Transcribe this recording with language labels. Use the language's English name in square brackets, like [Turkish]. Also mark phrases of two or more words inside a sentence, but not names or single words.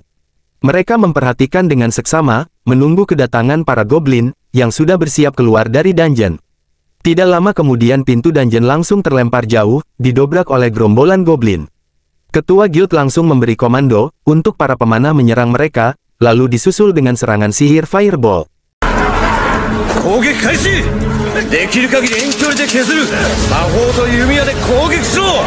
[Indonesian] Mereka memperhatikan dengan seksama, menunggu kedatangan para goblin, yang sudah bersiap keluar dari dungeon. Tidak lama kemudian pintu dungeon langsung terlempar jauh, didobrak oleh gerombolan goblin. Ketua guild langsung memberi komando, untuk para pemanah menyerang mereka, lalu disusul dengan serangan sihir fireball. [Japanese] 攻撃開始！できる限り遠距離で削る！魔法と弓矢で攻撃しろ！